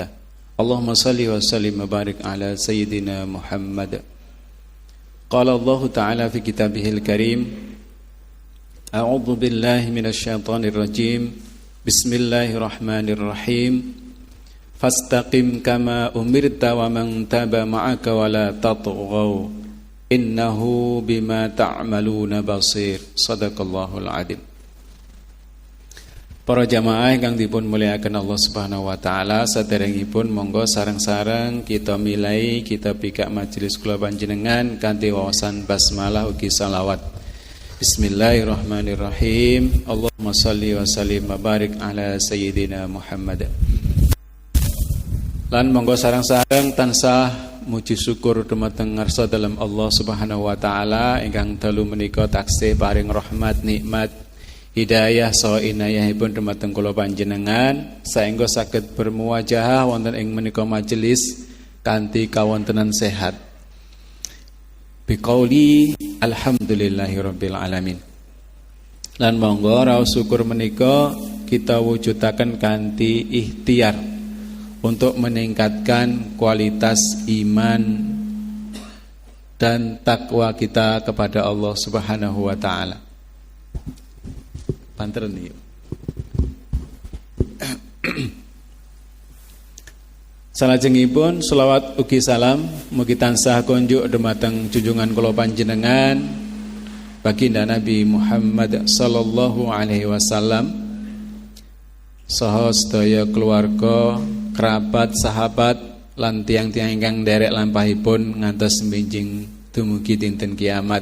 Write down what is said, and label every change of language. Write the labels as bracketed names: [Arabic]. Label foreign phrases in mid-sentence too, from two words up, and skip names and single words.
[Arabic] اللهم صل وسلم وبارك على سيدنا محمد. قال الله تعالى في كتابه الكريم، أعوذ بالله من الشيطان الرجيم. بسم الله الرحمن الرحيم. فاستقم كما أمرت ومن تاب معك ولا تطغوا إنه بما تعملون بصير. صدق الله العظيم. [Javanese] Para jamaah ingkang dipun mulyakaken [Arabic] الله سبحانه وتعالى, [Javanese] saderengipun monggo sareng-sareng kita milai kita pikak majelis kula panjenengan kanthi wawasan basmalah ugi selawat. [Arabic] بسم الله الرحمن الرحيم. اللهم صل وسلم وبارك على سيدنا محمد. [Javanese] Lan monggo sareng-sareng tansah muji syukur dumateng ngarsa dalem [Arabic] الله سبحانه وتعالى [Javanese] ingkang dalu menika taksih paring rahmat nikmat hidayah saha inayahipun dumateng kula panjenengan saengga saged bermuwajahah wonten ing menika majelis kanthi kawontenan sehat. [Arabic] بقول الحمد لله رب العالمين. [Javanese] Lan monggo raos syukur menika kita wujudaken kanthi ikhtiar [Indonesian] untuk meningkatkan kualitas iman dan takwa kita kepada [Arabic] الله سبحانه وتعالى. Panter nih. [Javanese] Salajengipun selawat ugi salam mugi tansah konjuk dumateng junjungan kula panjenengan baginda Nabi Muhammad [Arabic] صلى الله عليه وسلم [Javanese] saha sedaya keluarga, kerabat, sahabat lan tiyang-tiyang ingkang nderek lampahipun ngantos benjing dumugi dinten kiamat.